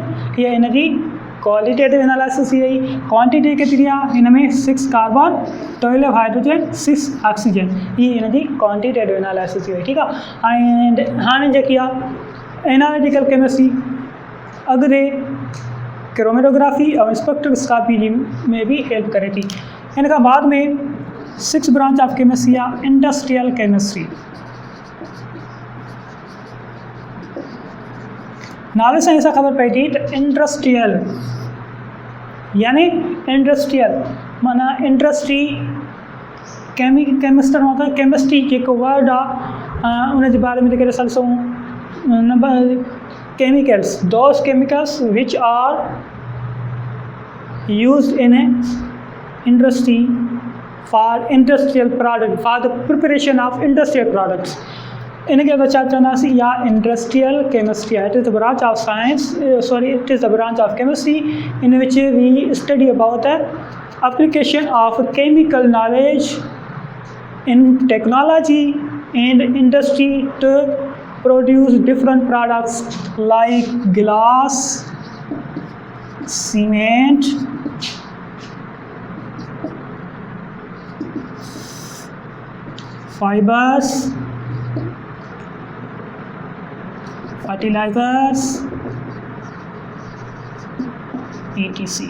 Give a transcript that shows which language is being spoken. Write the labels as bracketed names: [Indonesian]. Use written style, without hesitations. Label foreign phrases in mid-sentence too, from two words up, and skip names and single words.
[Sindhi] हीअ इन जी [English] qualitative analysis [Sindhi] थी वई। क्वांटिटी केतिरी आहे, हिन में 6 कार्बन, 12 हाइड्रोजन, 6 ऑक्सीजन। हीअ इन जी [English] quantitative analysis [Sindhi] थी वई, ठीकु आहे। एंड हाणे जेकी आहे [English] analytical chemistry [Sindhi] अॻिते क्रोमेटोग्राफी और स्पेक्ट्रोस्कोपी में भी हेल्प करे थी। इन खां बाद में 6 [English] branch of chemistry [Sindhi] आहे [English] industrial chemistry. [Sindhi] नाले सां ऐसा ख़बर पए थी त इंडस्ट्रियल यानी इंडस्ट्रियल माना इंडस्ट्री, केमिस्टर मतलब केमिस्ट्री जेको वर्ड आहे उन जे बारे में जेके ॾिसण ॾिसूं। [English] नंबर chemicals, those chemicals which are used in a industry for industrial product, for the preparation of industrial products. [Sindhi] इनके अगर चवंदासीं या [English] industrial chemistry [Sindhi] आहे। [English] it is the branch of science, it is the branch of chemistry in which we study about the application of chemical knowledge in technology and industry to produce different products like glass, cement, fibers, fertilizers ETC।